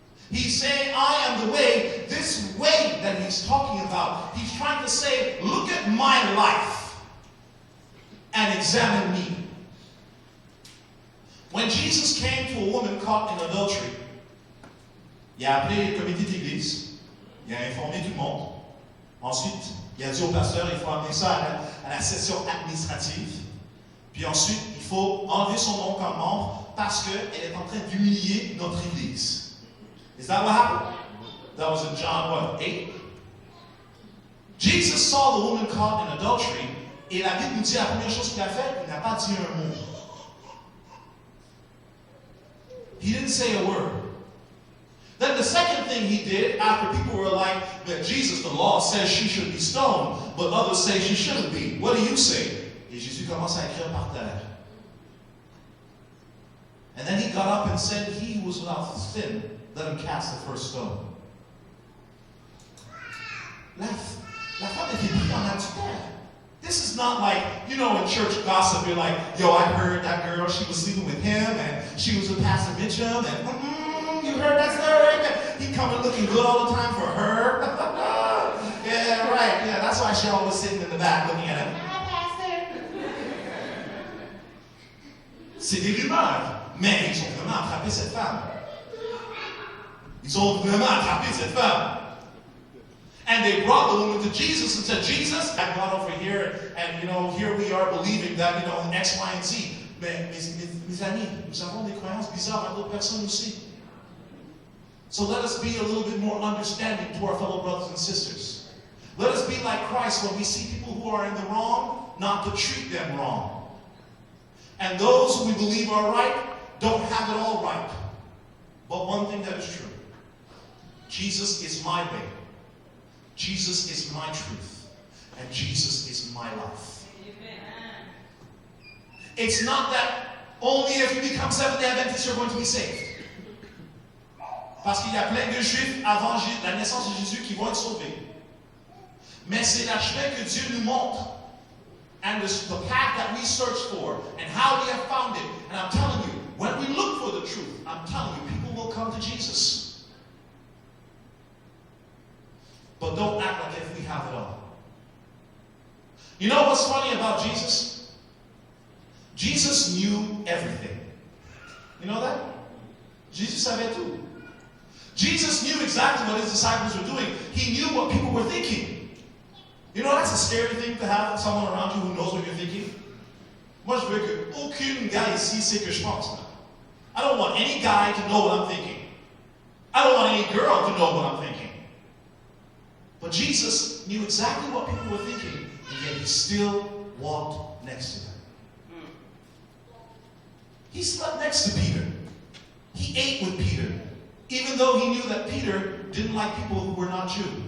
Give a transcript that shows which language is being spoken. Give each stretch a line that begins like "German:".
English: He's saying, I am the way. This way that he's talking about, he's trying to say, look at my life and examine me. When Jesus came to a woman caught in adultery,
French: il a appelé le comité d'église, il a informé tout le monde. Ensuite, il a dit au pasteur, il faut amener ça à la session administrative. Puis ensuite, il faut enlever son nom comme membre parce qu'elle est en train d'humilier notre église.
English: Is that what happened? That was in John 8? Jesus saw the woman caught in adultery,
French: et la Bible nous dit la première chose qu'il a fait, il n'a pas dit un mot.
English: He didn't say a word. Then the second thing he did, after people were like, that Jesus, the law says she should be stoned, but others say she shouldn't be. What do you say?
French: Et Jésus commence à écrire par terre.
English: And then he got up and said, he who was without sin, let him cast the first stone.
French: La femme était prise en adultère.
English: This is not like, you know, in church gossip, you're like, yo, I heard that girl, she was sleeping with him, and she was with Pastor Mitchum, and you heard that story? He coming looking good all the time for her. Yeah, right, yeah, that's why she always sitting in the back looking at him. Hi, Pastor.
French: C'est des rumeurs, mais ils ont vraiment attrapé cette femme. Ils ont vraiment attrapé cette femme.
English: And they brought the woman to Jesus and said, Jesus, I've gone over here, and you know, here we are believing that, you know, X, Y, and Z.
French: Mais mes amis, nous avons des croyances bizarres à d'autres personnes aussi.
English: So let us be a little bit more understanding to our fellow brothers and sisters. Let us be like Christ when we see people who are in the wrong, not to treat them wrong. And those who we believe are right don't have it all right. But one thing that is true, Jesus is my way. Jesus is my truth, and Jesus is my life. Amen. It's not that only if you become Seventh-day Adventists you're going to be saved.
French: Parce qu'il y a plein de Juifs avant la naissance de Jésus qui vont être sauvés. Mais c'est la chemin que Dieu nous montre,
English: and the path that we search for, and how we have found it. And I'm telling you, when we look for the truth, I'm telling you, people will come to Jesus. But don't act like if we have it all. You know what's funny about Jesus? Jesus knew everything. You know that? Jesus
French: savait tout.
English: Jesus knew exactly what his disciples were doing. He knew what people were thinking. You know, that's a scary thing to have someone around you who knows what you're thinking.
French: Moi, je veux que aucun gars ici sait que je pense.
English: I don't want any guy to know what I'm thinking. I don't want any girl to know what I'm thinking. But Jesus knew exactly what people were thinking, and yet he still walked next to them. He slept next to Peter. He ate with Peter, even though he knew that Peter didn't like people who were not Jew.